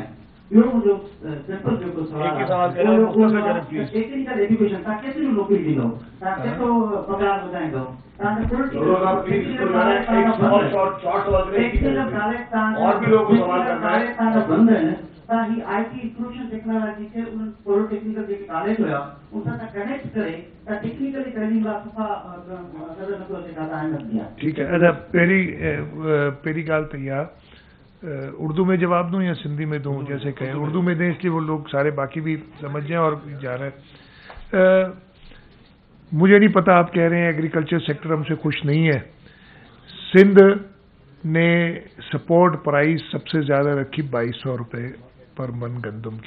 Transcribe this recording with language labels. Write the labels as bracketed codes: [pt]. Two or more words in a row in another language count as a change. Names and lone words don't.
[sd] ॿियो मुंहिंजो सिंपल जेको सवाल आहे, [en] technical education, [sd] तव्हां केतिरियूं नौकिरी ॾींदव, तव्हां केतिरो पघार वधाईंदव, तव्हांजो बंद आहिनि. तव्हां ही [en] IT information technology [sd] खे उन्हनि पॉलिटेक्निकल जेके कॉलेज हुया उन सां कनेक्ट करे तव्हां [en] technically training [sd] लाइ सफ़ा नज़र नथो अचे. तव्हां अहमियत ॾिया. [ur] ٹھیک ہے. پہلی گال تو یہ اردو میں جواب دوں یا سندھی میں دوں؟ جیسے کہیں اردو میں دیں، اس لیے وہ لوگ سارے باقی بھی سمجھ جائیں اور جا رہے ہیں. مجھے نہیں پتا، آپ کہہ رہے ہیں [en] agriculture sector [ur] ہم سے خوش نہیں ہے. سندھ نے [en] support price [ur] سب سے زیادہ رکھی 2200 روپے پر من گندم کی.